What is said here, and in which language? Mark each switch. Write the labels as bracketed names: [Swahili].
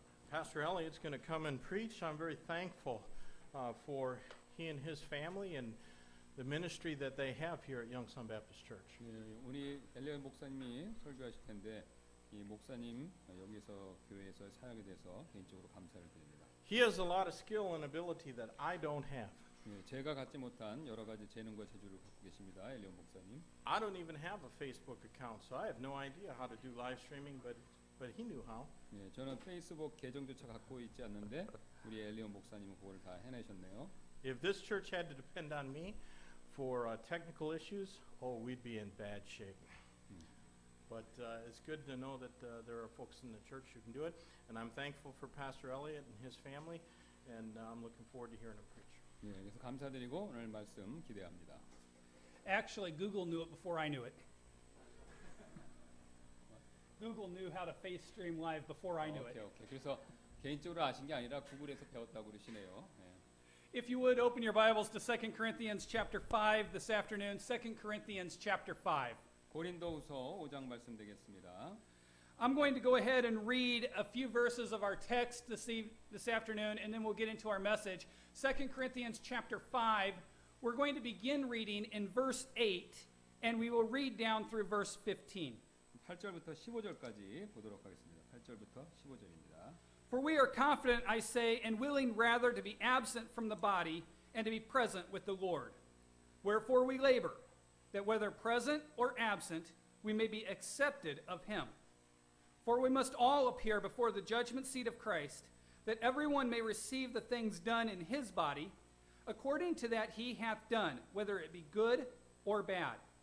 [English] Pastor Elliott's going to come and preach. I'm very thankful for he and his family and the ministry that they have here at Youngsun Baptist Church. [Korean] 예, 우리 엘리엇 목사님이 설교하실 텐데 이 목사님 여기서 교회에서 사역에 대해서 개인적으로 감사를 드립니다. [English] He has a lot of skill and ability that I don't have. [Korean] 예, 제가 갖지 못한 여러 가지 재능과 재주를 갖고 계십니다. 엘리엇 목사님. [English] I don't even have a Facebook account, so I have no idea how to do live streaming, but he knew how. [Korean] 예, 저는 페이스북 계정조차 갖고 있지 않는데 우리 엘리엇 목사님은 그걸 다 해내셨네요. [English] If this church had to depend on me for technical issues, oh, we'd be in bad shape. But it's good to know that there are folks in the church who can do it, and I'm thankful for Pastor Elliott and his family, and I'm looking forward to hearing him preach. [Korean] 예, 그래서 감사드리고 오늘 말씀 기대합니다. [English] Actually, Google knew it before I knew it. Google knew how to face stream live before I knew it. 오케이. [Korean] 그래서 개인적으로 아신 게 아니라 구글에서 배웠다고 그러시네요. 예. [English] If you would open your Bibles to 2 Corinthians chapter 5 this afternoon, 2 Corinthians chapter 5. [Korean] 고린도후서 5장 말씀 되겠습니다. [English] I'm going to go ahead and read a few verses of our text this afternoon, and then we'll get into our message. 2 Corinthians chapter 5, we're going to begin reading in verse 8, and we will read down through verse 15. [Korean] 8절부터 15절까지 보도록 하겠습니다. 8절부터 15절입니다. [English] For we are confident, I say, and willing rather to be absent from the body and to be present with the Lord. Wherefore we labor, that whether present or absent, we may be accepted of him. For we must all appear before the judgment seat of Christ, that everyone may receive the things done in his body, according to that he hath done, whether it be good or bad.